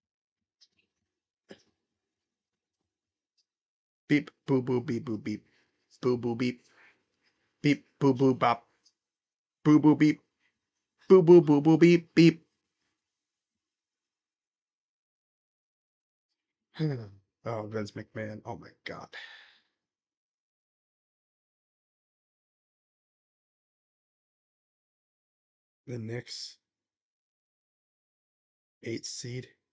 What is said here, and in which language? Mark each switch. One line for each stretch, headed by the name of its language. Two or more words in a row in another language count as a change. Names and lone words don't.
English: Beep boo boo beep boo beep. Boo boo beep. Beep boo boo bop. Boo boo beep. Boo boo boo boo beep beep. Oh, Vince McMahon. Oh my God. The Knicks, 8th seed.